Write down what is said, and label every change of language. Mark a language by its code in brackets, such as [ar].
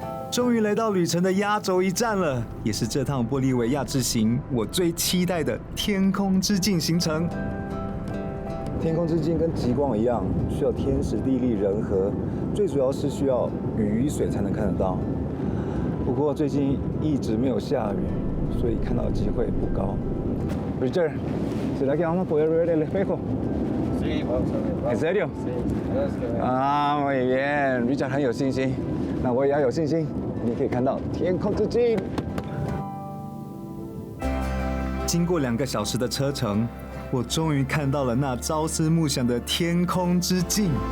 [zh] 终于来到旅程的压轴一站了，也是这趟玻利维亚之行我最期待的天空之镜行程。天空之镜跟极光一样，需要天时地利人和，最主要是需要雨水才能看得到。不过最近一直没有下雨，所以看到的机会不高。 [es] Richard, ¿será que vamos a poder ver el espejo? Sí, vamos a ver. ¿En serio? Sí, verás que veamos. Ah, muy bien. [zh] Richard 很有信心，那我也要有信心。你可以看到天空之镜。经过2个小时的车程，我终于看到了那朝思暮想的天空之镜。